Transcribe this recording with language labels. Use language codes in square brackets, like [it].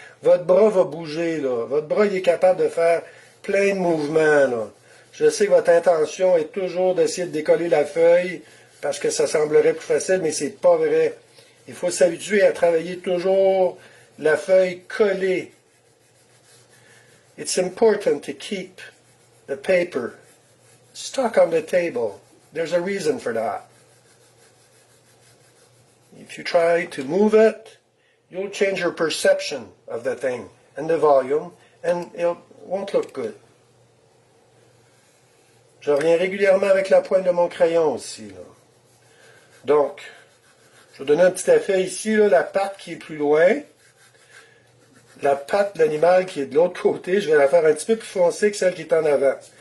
[fr] Votre bras va bouger, là. Votre bras, il est capable de faire plein de mouvements, là. Je sais que votre intention est toujours d'essayer de décoller la feuille parce que ça semblerait plus facile, mais c'est pas vrai. Il faut s'habituer à travailler toujours la feuille collée. [en] It's important to keep the paper stuck on the table. There's a reason for that. If you try to move it, you'll change your perception of the thing and the volume, and it won't look good. [fr] Je reviens régulièrement avec la pointe de mon crayon aussi, là. Donc, je vais donner un petit effet ici, là, la patte qui est plus loin, la patte de l'animal qui est de l'autre côté, je vais la faire un petit peu plus foncée que celle qui est en avant.